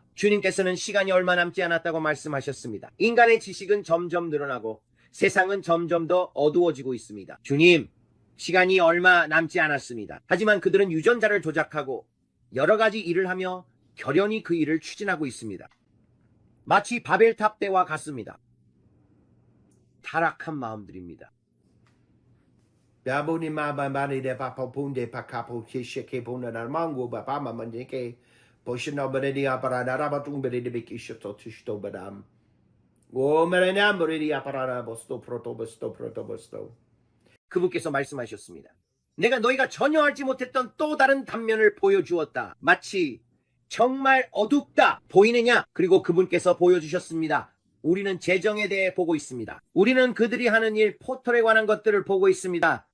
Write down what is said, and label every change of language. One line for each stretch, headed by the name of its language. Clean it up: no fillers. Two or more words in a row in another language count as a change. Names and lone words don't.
Korean: 주님께서는 시간이 얼마 남지 않았다고 말씀하셨습니다. 인간의 지식은 점점 늘어나고 세상은 점점 더 어두워지고 있습니다. 주님, 시간이 얼마 남지 않았습니다. 하지만 그들은 유전자를 조작하고 여러 가지 일을 하며 결연히 그 일을 추진하고 있습니다. 마치 바벨탑 때와 같습니다. 타락한 마음들입니다. Dabuni mama mani de papa punde pakapo kishike puna na mango baba manike poshino beredi aparada rabatung beredi bikishoto tishto badam. O merenam beredi aparada bosto proto bosto. 그분께서 말씀하셨습니다. 내가 너희가 전혀 알지 못했던 또 다른 단면을 보여주었다. 마치 정말 어둡다 보이느냐? 그리고 그분께서 보여주셨습니다. 우리는 재정에 대해 보고 있습니다. 우리는 그들이 하는 일, 포털에 관한 것들을 보고 있습니다.